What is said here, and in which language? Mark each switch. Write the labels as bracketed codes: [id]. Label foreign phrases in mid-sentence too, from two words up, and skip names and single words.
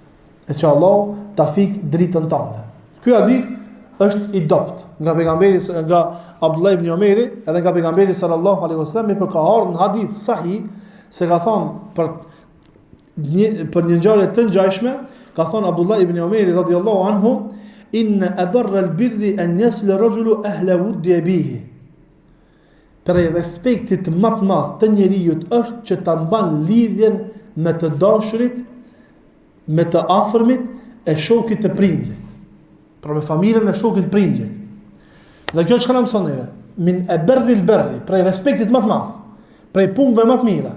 [sq] Ky hadith është i dopt nga pejgamberi, nga Abdullah ibn Omeri, edhe nga pejgamberi [ar] صلى الله عليه وسلم, [sq] për ka ardhur në hadith sahih se ka thonë për një ngjarje të ngjashme, ka thonë Abdullah ibn Omeri [ar] رضي الله عنه, إن أبر البر أن يصل رجل أهل ود أبيه. [sq] Për respektit më të madh të njeriu është që ta mban lidhjen me të dashurit, me të afërmit e shokit të prindit. Pra me familjen e shokit të prindit. Dhe kjo çka na mëson neve? [ar] من أبر البر, [sq] për respektit më të madh, për punëve më të mira.